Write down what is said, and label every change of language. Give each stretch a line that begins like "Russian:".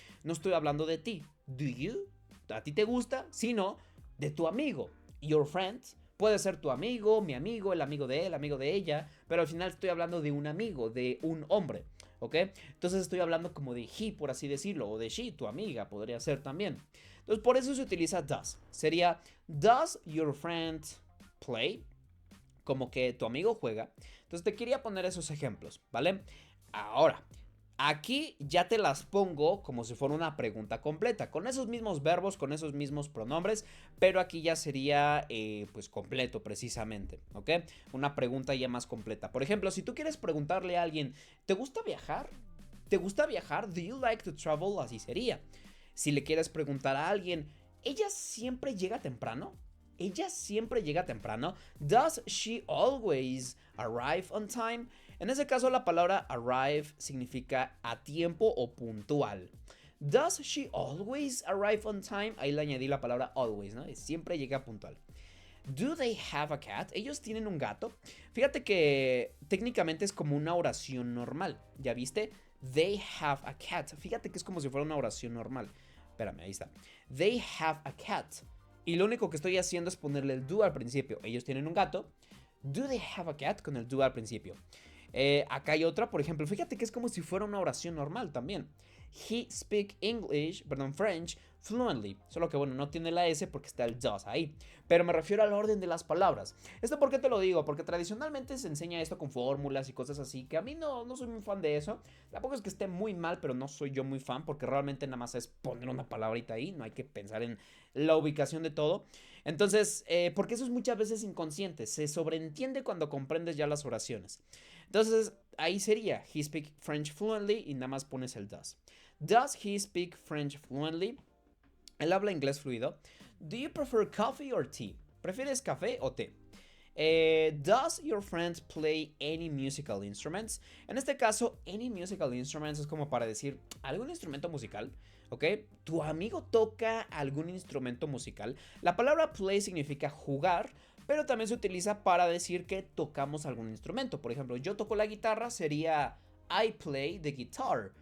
Spanish: No estoy hablando de ti.
English: Do you?
Spanish: ¿A ti te gusta? Sino de tu amigo.
English: Your friend.
Spanish: Puede ser tu amigo, mi amigo, el amigo de él, el amigo de ella. Pero al final estoy hablando de un amigo, de un hombre. ¿Ok? Entonces estoy hablando como de he, por así decirlo. O de she, tu amiga, podría ser también. Entonces por eso se utiliza does.
English: Sería, does your friend play?
Spanish: Como que tu amigo juega. Entonces te quería poner esos ejemplos, ¿vale? Ahora, aquí ya te las pongo como si fuera una pregunta completa, con esos mismos verbos, con esos mismos pronombres, pero aquí ya sería pues completo precisamente, ¿ok? Una pregunta ya más completa. Por ejemplo, si tú quieres preguntarle a alguien, ¿te gusta viajar? ¿Te gusta viajar?
English: ¿Do you like to travel?
Spanish: Así sería. Si le quieres preguntar a alguien, ¿ella siempre llega temprano? ¿Ella siempre llega temprano?
English: Does she always arrive on time?
Spanish: En ese caso la palabra arrive significa a tiempo o puntual.
English: Does she always arrive on time?
Spanish: Ahí le añadí la palabra always, ¿no? Siempre llega puntual.
English: Do they have a cat?
Spanish: ¿Ellos tienen un gato? Fíjate que técnicamente es como una oración normal, ¿ya viste?
English: They have a cat.
Spanish: Fíjate que es como si fuera una oración normal. Espérame, ahí está.
English: They have a cat.
Spanish: Y lo único que estoy haciendo es ponerle el do al principio. Ellos tienen un gato.
English: Do they have a cat?
Spanish: Con el do al principio. Acá hay otra, por ejemplo, fíjate que es como si fuera una oración normal también.
English: He speak French fluently.
Spanish: Solo que bueno, no tiene la S porque está el does ahí. Pero me refiero al orden de las palabras. ¿Esto por qué te lo digo? Porque tradicionalmente se enseña esto con fórmulas y cosas así, que a mí no soy muy fan de eso. Tampoco es que esté muy mal, pero no soy yo muy fan, porque realmente nada más es poner una palabrita ahí, no hay que pensar en la ubicación de todo. Entonces, porque eso es muchas veces inconsciente, se sobreentiende cuando comprendes ya las oraciones. Entonces, ahí sería,
English: he speak French fluently
Spanish: y nada más pones el does.
English: Does he speak French fluently?
Spanish: Él habla inglés fluido.
English: Do you prefer coffee or tea?
Spanish: ¿Prefieres café o té?
English: Does your friend play any musical instruments?
Spanish: En este caso,
English: any musical instruments
Spanish: es como para decir algún instrumento musical, ¿ok? ¿Tu amigo toca algún instrumento musical? La palabra play significa jugar, pero también se utiliza para decir que tocamos algún instrumento. Por ejemplo, yo toco la guitarra, sería
English: I play the guitar.